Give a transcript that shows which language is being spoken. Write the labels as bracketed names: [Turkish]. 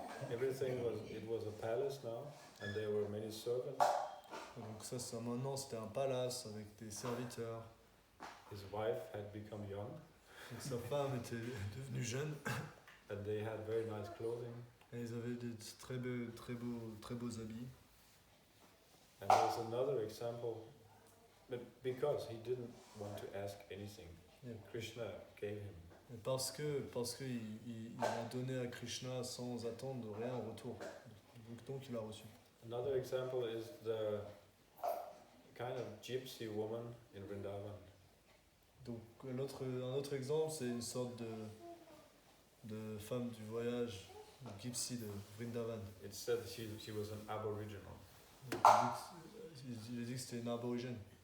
[English] It was a palace now, and there were many servants. [French] Et donc ça maintenant c'était un palace avec des serviteurs. [English] His wife had become young, [French] Donc, sa femme était devenue jeune [English] and they had very nice clothing. [French] et ils avaient des très beaux habits. [English] And there's another example, but because he didn't want to ask anything, Yeah. Krishna gave him. [French] Et parce qu'il a donné à Krishna sans attendre rien en retour. Donc il a reçu. [English] Another example is the kind of gypsy woman in Vrindavan. [French] Donc un autre exemple, c'est une sorte de femme du voyage, de gypsy de Vrindavan. [English] It said she was an aboriginal. [French] Donc, il a dit que c'était une aborigène.